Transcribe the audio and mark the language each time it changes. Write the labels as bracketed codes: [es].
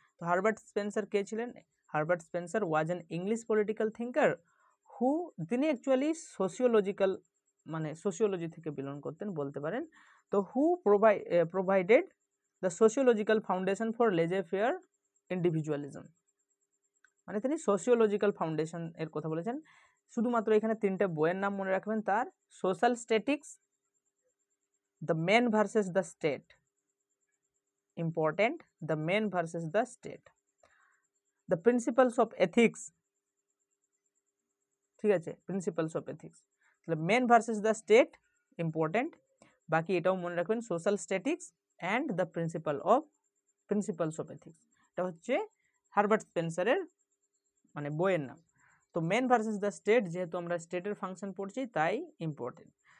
[bn] তো [en] Herbert Spencer কে ছিলেন? Herbert Spencer was an English political thinker who, [bn] তিনি অ্যাকচুয়ালি সোশিওলজিক্যাল, মানে সোশিওলজি থেকে বিলং করতেন বলতে পারেন। [en] তো who provided the sociological foundation for laissez faire individualism, [bn] মানে তিনি সোশিওলজিক্যাল ফাউন্ডেশন এর কথা বলেছেন। শুধুমাত্র এখানে তিনটে বইয়ের নাম মনে রাখবেন তার: social statics, The Man versus the State, important, The Man versus the State, The Principles of Ethics, ঠিক আছে, Principles of Ethics। তাহলে Man versus the State important, বাকি এটাও মনে রাখবেন, social statics and the principles of ethics. এটা হচ্ছে Herbert স্পেন্সারের মানে বইয়ের নাম। তো মেন ভার্সেস দ্য স্টেট, যেহেতু আমরা স্টেটের ফাংশন পড়ছি তাই ইম্পর্টেন্ট।